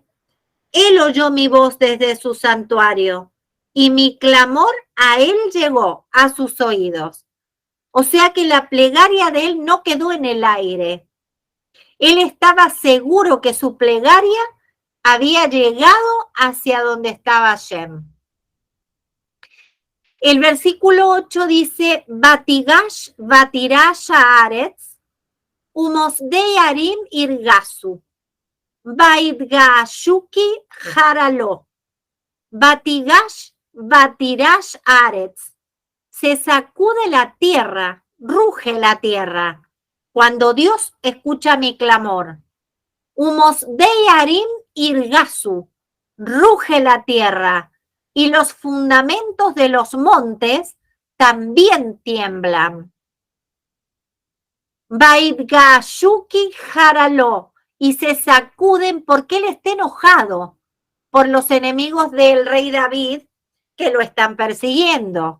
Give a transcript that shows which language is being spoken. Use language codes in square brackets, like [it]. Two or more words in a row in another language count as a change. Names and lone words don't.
[es] Él oyó mi voz desde su santuario y mi clamor a él llegó a sus oídos. O sea que la plegaria de él no quedó en el aire. Él estaba seguro que su plegaria había llegado hacia donde estaba Hashem. El versículo 8 dice, [he] ותגעש ותרעש הארץ, ומוסדי הרים ירגזו, ויתגעשו כי חרה לו, ותגעש ותרעש הארץ. [es] Se sacude la tierra, ruge la tierra, cuando Dios escucha mi clamor. [he] ומוסדי הרים ירגזו, [es] ruge la tierra, y los fundamentos de los montes también tiemblan. [he] ויתגעשו כי חרה לו, [es] y se sacuden porque él está enojado por los enemigos del rey David que lo están persiguiendo.